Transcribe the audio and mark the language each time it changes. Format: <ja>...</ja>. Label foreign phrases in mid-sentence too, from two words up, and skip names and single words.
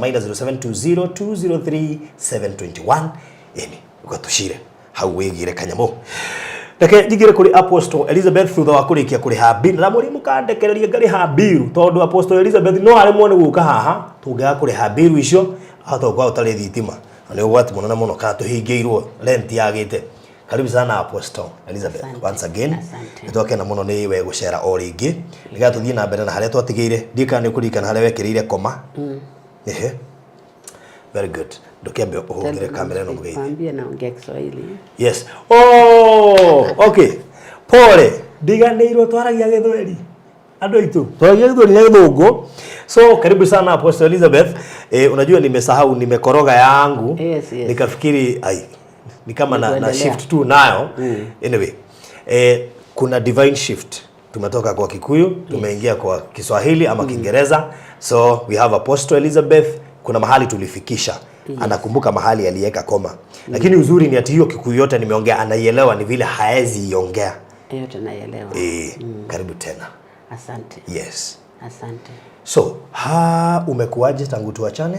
<ki>Maida 0720 203 721 eni ukatushire hau wigire kanyamo Dake jigire kuri Apostle Elizabeth thutha wa kurikia kuri habiru na muri mukandekereria ngari habiru tondu Apostle Elizabeth no ari mwone guka haha tunga kuri habiru icio atogwa utari thitima na ugwati muno na muno ka tuhingiirwo rent yagite.</ki> <sw>Karibu sana Apostle Elizabeth. Asante.</sw> <en>Once again</en> <ki>nitoke na muno ni we gucera o ringi nigatuthie na mbere na haria twatigire ndika ni kurikana haria wekirire koma.</ki> <en>Ehe, very good.</en> <ki>Ndokiambe uhungire kamera no mugeithie.</ki> <sw>Kwambia naongea Kiswahili.</sw> <en>Yes. Oh, okay. Pole.</en> <ki>Ndiganirwo twaragia Githweri. Andu aitu. Twaragia Githweri na Githungu.</ki> <sw>So karibu sana Apostle Elizabeth. Unajua nimesahau nimekoroga yangu.</sw> <en>Yes.</en> <sw>Nikafikiri ni kama na shift tu nayo. Anyway, kuna</sw> <en>divine shift.</en> <sw>Tumetoka kwa Kikuyu, tumeingia kwa Kiswahili ama Kiingereza.</sw> <en>So we have Apostle Elizabeth.</en> <sw>Kuna mahali tulifikisha. Anakumbuka mahali aliweka koma. Lakini uzuri ni ati hiyo Kikuyu yote nimeongea anaielewa, ni vile haezi iongea. Yote naelewa. Karibu tena. Asante.</sw> <en>Yes.</en> <sw>Asante. So, umekuaje tangu tuachane?</sw>